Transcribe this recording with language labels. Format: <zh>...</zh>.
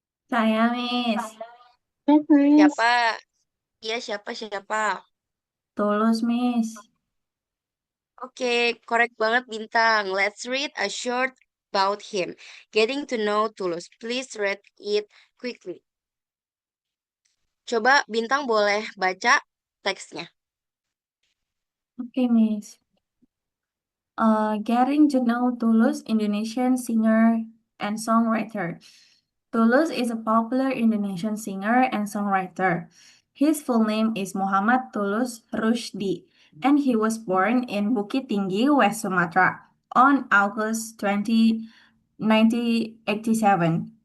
<id>Saya, Miss.</id> <en>Yes, Miss.</en> <id>Siapa? Iya, siapa?</id> <en>Tulus, Miss.</en> <id>Oke, correct banget Bintang.</id> <en>Let's read a short about him. Getting to know Tulus. Please read it quickly.</en> <id>Coba Bintang boleh baca teksnya.</id> <en>Okay, Miss. Getting to know Tulus, Indonesian singer and songwriter. Tulus is a popular Indonesian singer and songwriter. His full name is Muhammad Tulus Rushdie, and he was born in Bukit Tinggi, West Sumatra on August 20, 1987.</en>